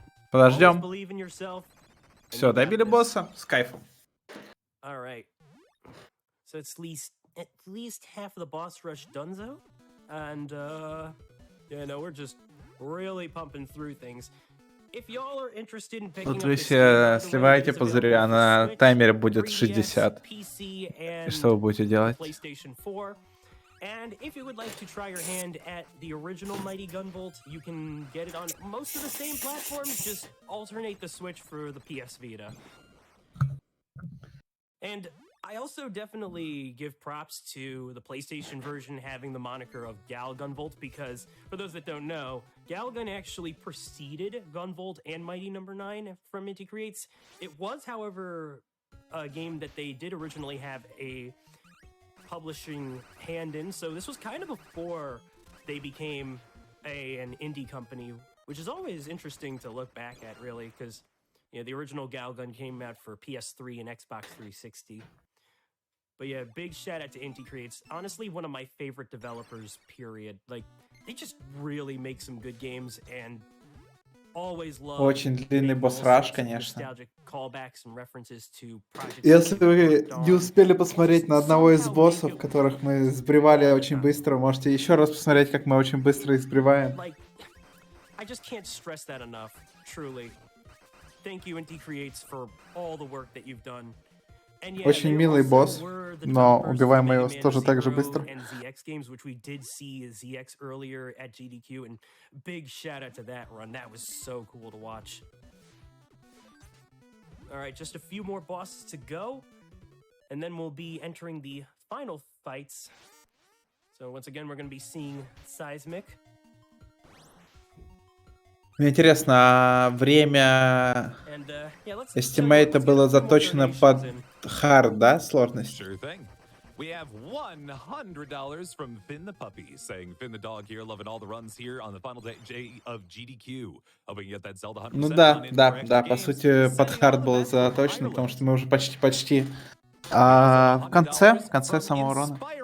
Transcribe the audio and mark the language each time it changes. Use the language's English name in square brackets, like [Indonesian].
[Russian] Подождем. Все, добили босса с кайфом. [English] So it's at least half of the boss rush donezo, and yeah, no, we're just really pumping through things. If y'all are interested in picking [Russian] Тут [English] up [Russian] вы [English] this [Russian] все сливаете пузыри, а на таймере будет 60. И что вы будете делать? [English] PlayStation 4. And if you would like to try your hand at the original Mighty Gunvolt, you can get it on most of the same platforms, just alternate the Switch for the PS Vita. And I also definitely give props to the PlayStation version having the moniker of Gal Gunvolt, because for those that don't know, Galgun actually preceded Gunvolt and Mighty Number 9 from Inti Creates. It was, however, a game that they did originally have a publishing hand in, so this was kind of before they became an indie company, which is always interesting to look back at, really, because you know, the original Galgun came out for PS3 and Xbox 360. But yeah, big shout out to Inti Creates. Honestly, one of my favorite developers, period. Like, they just really make some good games and always love... [Russian] Очень длинный босс-раш, конечно. [English] Callbacks and references to projects. [Russian] Если вы не успели посмотреть на одного из боссов, которых мы сбривали очень быстро, можете еще раз посмотреть, как мы очень быстро их сбриваем. [English] I just can't stress that enough, truly. Thank you, Inti Creates, for all the work that you've done. [Russian] Очень милый босс, но убиваем мы его тоже так же быстро. [English] ZX games, which we did see ZX earlier at GDQ, and big shout out to that run. That was so cool to watch. All right, just a few more bosses to go, and then we'll be entering the final fights. So once again, we're going to be seeing Seismic. [Russian] Мне интересно, время эстимейта было заточено под хард, да, сложность? [English] We have $100 from Finn the Puppy, saying Finn the dog here, loving all the runs here on the final day of GDQ. Hoping you get that Zelda 100%. [Russian] Ну да, по сути, под хард было заточено, потому что мы уже почти в конце самого рана.